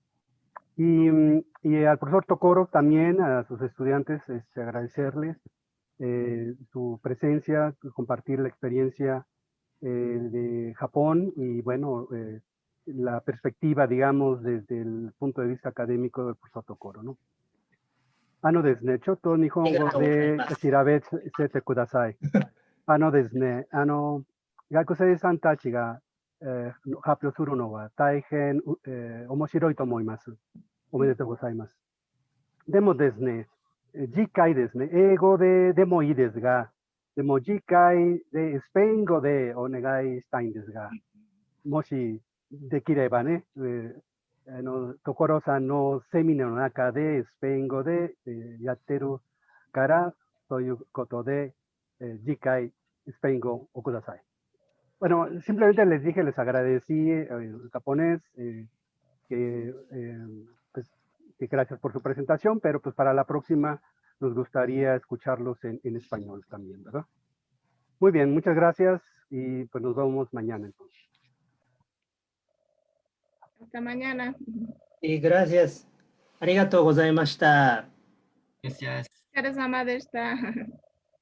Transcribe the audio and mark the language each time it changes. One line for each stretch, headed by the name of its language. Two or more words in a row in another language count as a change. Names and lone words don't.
Spanish: Y al profesor Tokoro también, a sus estudiantes, agradecerles su presencia, compartir la experiencia de Japón y bueno, la perspectiva, digamos, desde el punto de vista académico del profesor Tokoro, ¿no?
Japanese: ですね、ちょっと日本語で調べせてください。ですね、学生さんたちが、発表するのは大変、面白いと思います。おめでとうございます。でもですね、次回ですね、英語でもいいですが、でも次回でスペイン語でお願いしたいんですが、もしできればね、所さんのセミナーの中でスペイン語でやってるから、ということで、次回スペイン語をください。
Spanish: Bueno, simplemente les dije, les agradecí en japonés, que gracias por su presentación, pero pues para la próxima nos gustaría escucharlos en español también, ¿verdad? Muy bien, muchas gracias y pues nos vemos mañana entonces. Hasta mañana. Y gracias.
Japanese: ありがとうございました.
Spanish: Gracias.
Japanese: お疲れ様でした。